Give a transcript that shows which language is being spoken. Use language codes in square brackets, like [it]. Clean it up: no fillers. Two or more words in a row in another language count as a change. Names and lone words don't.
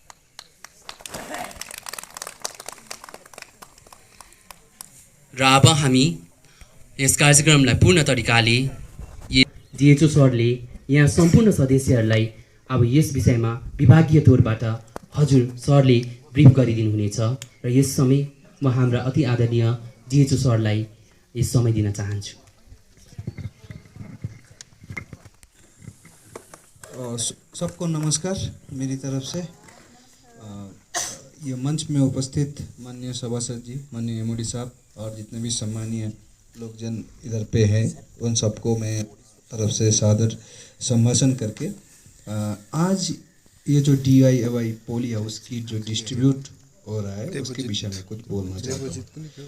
[ne] र अब हामी यस कार्यक्रमलाई पूर्ण तरिकाले डिएचओ सरले यहाँ सम्पूर्ण सदस्यहरूलाई अब यस विषयमा विभागीय तौरबाट हजुर सरले ब्रिफ गरिदिनुहुनेछ र यस समय म हाम्रा अति आदरणीय डिएचओ सरलाई यस समय दिन चाहन्छु। [hi] सबको नमस्कार मेरी तरफ से। ये मंच में उपस्थित माननीय सभासद जी, माननीय एमओडी साहब और जितने भी सम्मानीय लोगजन इधर पे हैं, उन सबको मैं तरफ से सादर संभाषण करके आज ये जो DIY [en] poly house [hi] की जो डिस्ट्रीब्यूट हो रहा है उसके विषय में कुछ बोलना चाहता हूँ।